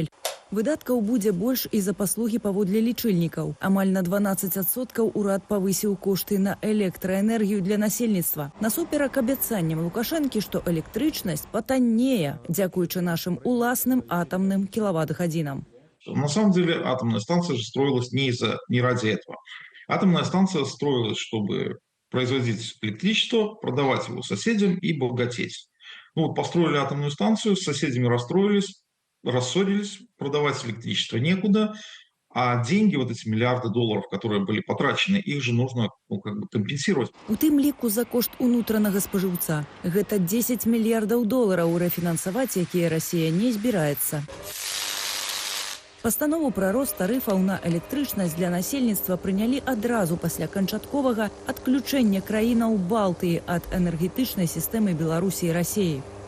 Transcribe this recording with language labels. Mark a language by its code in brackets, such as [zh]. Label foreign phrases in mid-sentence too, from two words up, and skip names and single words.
[be] Выдаткаў будзе больш і за паслугі паводле лічыльнікаў. Амаль на 12% урад павысіў кошты на электраэнергію для насельніцтва. Насуперак абяцанням Лукашэнкі, што электрычнасць патаннее, дзякуючы нашым уласным атамным кілават-гадзінам. [ru] На самом деле атомная станция же строилась не ради этого. Атомная станция строилась, чтобы производить электричество, продавать его соседям и богатеть. Построили атомную станцию, с соседями расстроились, рассорились, продавать электричество некуда, а деньги, вот эти миллиарды долларов, которые были потрачены, их же нужно компенсировать. [be] У тым ліку за кошт унутранага спажыўца. Гэта 10 мільярдаў долараў рэфінансаваць, якія Расія не збіраецца. Пастанову пра рост тарыфаў на электрычнасць для насельніцтва прынялі адразу пасля канчатковага адключэння краінаў Балтыі ад энергетычнай сістэмы Беларусі і Расіі.